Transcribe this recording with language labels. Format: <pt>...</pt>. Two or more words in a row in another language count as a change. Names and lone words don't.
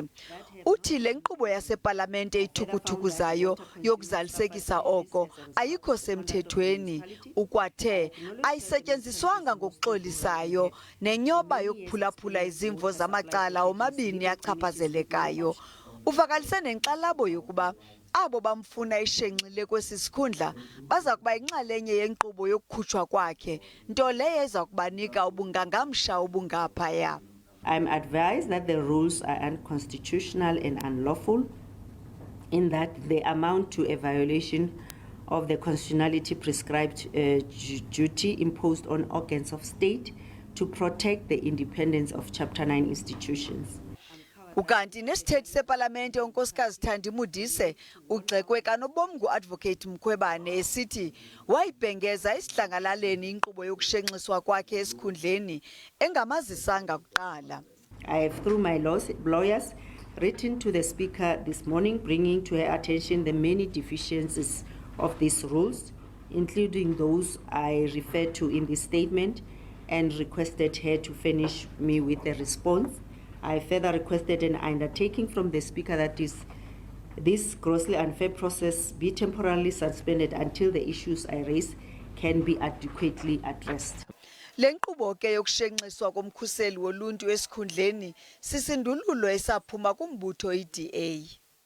<xh>Uthi le nkqubo yasePalamente ithukuthukuzayo yokuzalisekisa oko ayikho semthethweni, ukwathe ayisetyenziswanga ngokuxolisayo nenyoba yokuphulaphula izimvo zamacala omabini achaphazelekayo. Uvakalise nenkxalabo yokuba abo bamfuna ishenxile kwesi sikhundla baza kuba inxalenye yenkqubo yokukhutshwa kwakhe, nto leyo eza kubanika ubungangamsha obungaphaya.</xh> <en>I'm advised that the rules are unconstitutional and unlawful in that they amount to a violation of the constitutionality prescribed duty imposed on organs of state to protect the independence of Chapter 9 institutions.</en> <xh>Ukanti nesithethi sePalamente uNkosikazi Thandi Modise ugxekwe kanobom nguAdvocate Mkhwebane esithi wayibhengeza isidlangalaleni inkqubo yokushenxiswa kwakhe esikhundleni engamazisanga kuqala.</xh> <en>I have, through my lawyers, written to the Speaker this morning, bringing to her attention the many deficiencies of these rules, including those I referred to in this statement, and requested her to furnish me with a response. I further requested an undertaking from the Speaker that this grossly unfair process be temporarily suspended until the issues I raise can be adequately addressed.</en> <xh>Lenkqubo ke yokushenxiswa komkhuseli woluntu esikhundleni sisindululo esaphuma kumbutho iDA.</xh>